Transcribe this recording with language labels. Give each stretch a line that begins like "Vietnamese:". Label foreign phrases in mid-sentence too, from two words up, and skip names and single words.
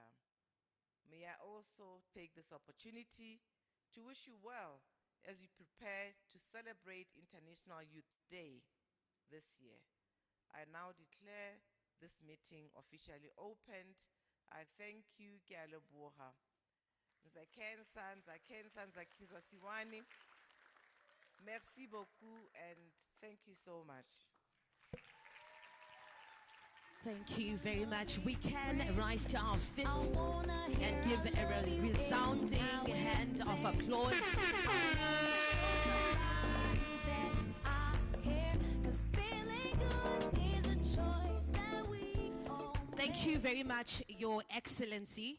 English: May I also take this opportunity to wish you well as you prepare to celebrate International Youth Day this year. I now declare this meeting officially opened. I thank you,
Southern Sotho: ke a leboha. Nzakensa, Nzakiza Siwani.
French: Merci beaucoup
English: and thank you so much. Thank you very much. We can rise to our feet and give a resounding hand of applause. Thank you very much, Your Excellency.